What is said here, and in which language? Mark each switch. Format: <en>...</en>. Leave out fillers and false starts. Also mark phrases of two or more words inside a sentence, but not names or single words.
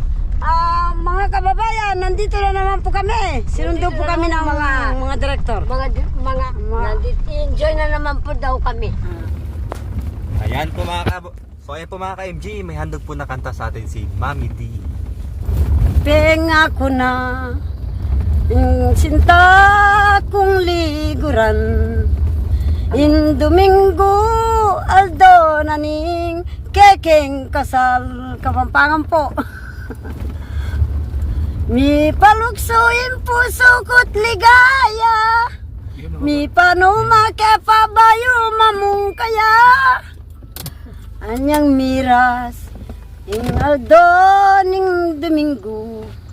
<tl>Mga kababayan, nandito na naman po kami. Sinundo po kami ng mga direktor. Nandito, enjoy na naman po daw kami. Ayan po mga So ayan po mga ka-MJ, may handog po na kanta sa atin si Mami D.</tl> <pam>Penga ko na sinta kong liguran in Domingo Aldo naning kekeng kasal Kapampangan po. Mi paluksuin puso ko't ligaya, mi panuma ke pabayo mamung kaya anyang miras ing Aldo ning Domingo.</pam>